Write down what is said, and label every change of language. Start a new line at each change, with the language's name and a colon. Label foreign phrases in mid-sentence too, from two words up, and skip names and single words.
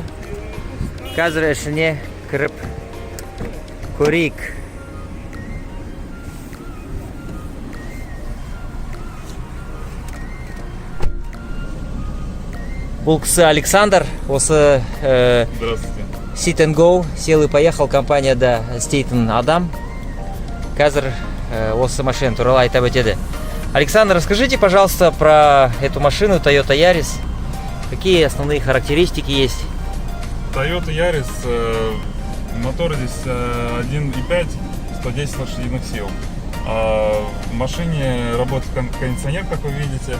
Kazakh: Қазір ішіне кіріп көрейік. Бұл кісі Александр, осы Sit and Go,
Russian: сел и поехал
Kazakh: компанияда істейтін адам. Қазір осы машина туралы айтып өтеді.
Russian: Александр, расскажите, пожалуйста, про эту машину Toyota Yaris. Какие основные характеристики есть? Toyota Yaris, мотор здесь 1.5, 110 лошадиных сил. В машине работает кондиционер, как вы видите.